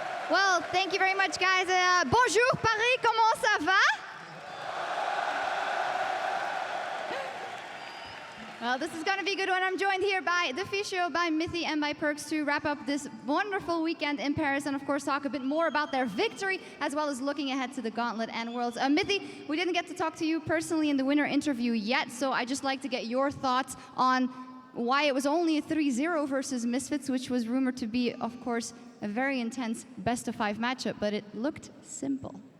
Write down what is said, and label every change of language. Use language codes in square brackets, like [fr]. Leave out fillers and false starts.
[en] Well, thank you very much, guys. [fr] Bonjour, Paris, comment ça va? [en] Well, this is going to be a good one. I'm joined here by Deficio, by Mithy, and by Perkz to wrap up this wonderful weekend in Paris and, of course, talk a bit more about their victory, as well as looking ahead to the Gauntlet and Worlds. Mithy, we didn't get to talk to you personally in the winner interview yet, so I'd just like to get your thoughts on why it was only a 3-0 versus Misfits, which was rumored to be, of course, a very intense best-of-5 matchup, but it looked simple.